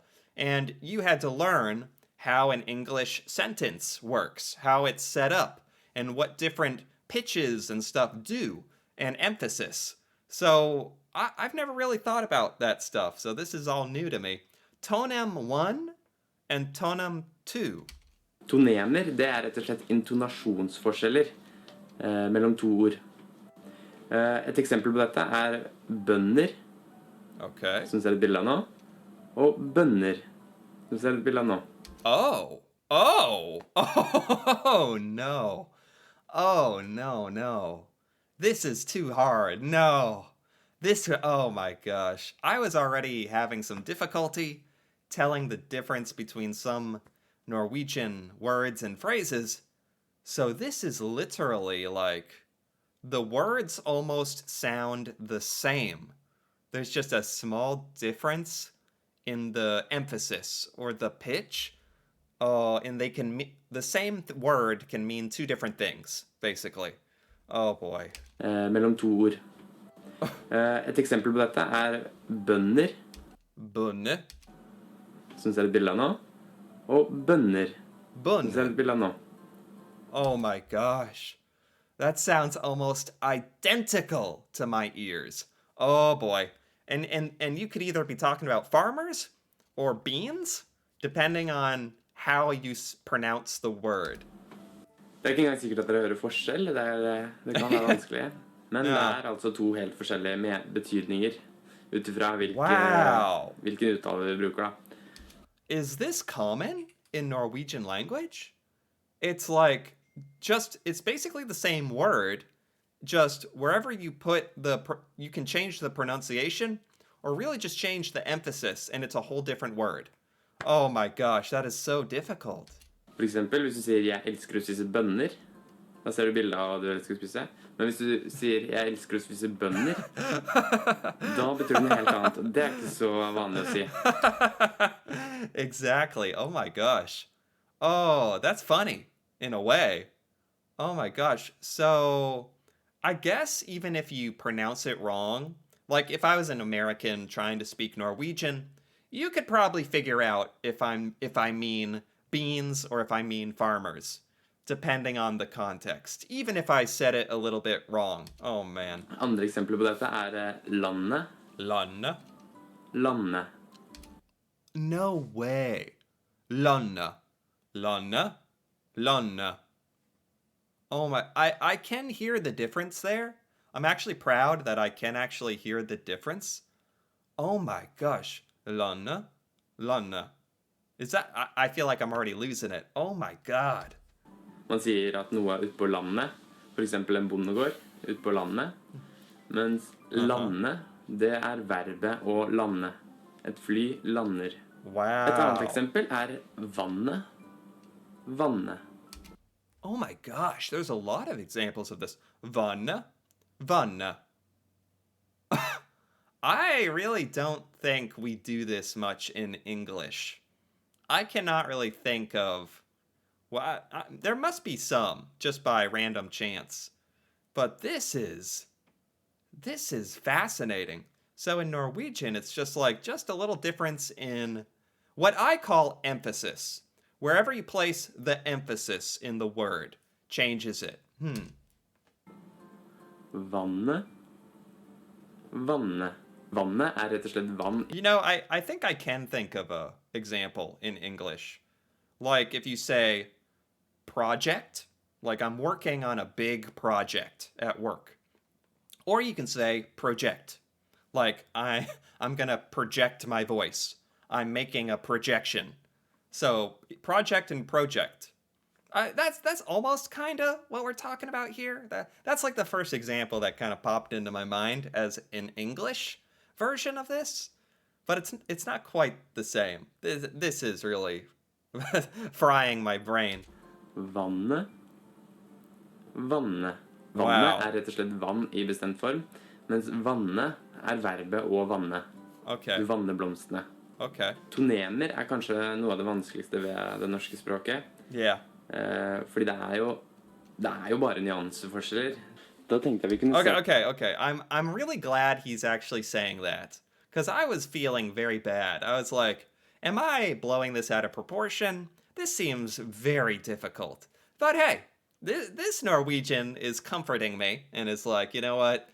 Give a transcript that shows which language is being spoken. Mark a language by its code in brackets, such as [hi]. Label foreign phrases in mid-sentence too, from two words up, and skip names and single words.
[en] And you had to learn how an English sentence works, how it's set up, and what different pitches and stuff do, and emphasis. So I've never really thought about that stuff, so this is all new to me. Tonem 1 and tonem 2. [no] Tonemer, det er rett og slett intonasjonsforskjeller mellom to ord. Et eksempel på dette er bønner, [en] Okay. [no] som ser et bilde av nå, og bønner, som ser et bilde av nå. [en] Oh, no. Oh, no. This is too hard. No. Oh my gosh. I was already having some difficulty telling the difference between some Norwegian words and phrases. So this is literally like the words almost sound the same. There's just a small difference in the emphasis or the pitch. And they can the same word can mean two different things, basically. Oh boy. [no] Mellom to ord. Et eksempel på dette er bønner, Bunne. som ser et bilde av nå, og bønner, som ser Bunne. et bilde av nå. [en] Oh my gosh. That sounds almost identical to my ears. Oh boy. And you could either be talking about farmers or beans, depending on how you pronounce the word. [no] Det er ikke engang sikkert at dere hører forskjell, det kan være vanskelig. Men det er altså to helt forskjellige betydninger, utifra hvilken uttale vi bruker da. [en] Is this common in Norwegian language? It's like, it's basically the same word, just wherever you put you can change the pronunciation, or really just change the emphasis, and it's a whole different word. Oh my gosh, that is so difficult. [no] For eksempel, hvis du sier 'jeg elsker å spise bønner', da ser du bildet av hva du elsker å spise. Men hvis du sier 'jeg elsker å spise bønner', da betyr det noe helt annet. Det er ikke så vanlig å si. [en] Exactly. Oh my gosh. Oh, that's funny, in a way. Oh my gosh. So, I guess even if you pronounce it wrong, like if I was an American trying to speak Norwegian, you could probably figure out if I mean beans or if I mean farmers. depending on the context, even if I said it a little bit wrong. Oh man. [no] Andre eksempler på dette er landet, Lanne? landet. [en] No way. Lanne. [no] Lanne? Lanne. [en] Oh my, I can hear the difference there. I'm actually proud that I can actually hear the difference. Oh my gosh. [no] Lanne? Lanne. [en] Is that, I feel like I'm already losing it. Oh my god. [no] Man sier at noe er ute på landet, for eksempel en bondegård ute på landet, mens lande, det er verbet å lande. Et fly lander. [en] Wow. [no] Et annet eksempel er vannet, vanne. [en] Oh my gosh, there's a lot of examples of this. [no] Vanne? Vanne. [en] I really don't think we do this much in English. I cannot really think of... Well, there must be some, just by random chance. But this is fascinating. So in Norwegian, it's just a little difference in what I call emphasis. Wherever you place the emphasis in the word changes it. [no] Vannet, vanne. Vannet er rett og slett vann. [en] You know, I think I can think of a example in English. Like if you say project, like I'm working on a big project at work. Or you can say project, like I'm gonna project my voice. I'm making a projection. So project and project. That's almost kind of what we're talking about here. That's like the first example that kind of popped into my mind as an English version of this, but it's not quite the same. This is really frying my brain. [no] Vannet, vanne. Vannet [en] Wow. [no] er rett og slett vann i bestemt form, mens vanne er verbet å vanne. [en] Okay. [no] Du vanner blomstene. [en] Okay. [no] Tonemer er kanskje noe av det vanskeligste ved det norske språket. [en] Yeah. [no] Fordi det er jo bare nyanseforskjeller. Da tenkte jeg vi kunne [en] Okay. I'm really glad he's actually saying that, because I was feeling very bad. I was like, am I blowing this out of proportion? This seems very difficult. But hey, this Norwegian is comforting me and is like, you know what?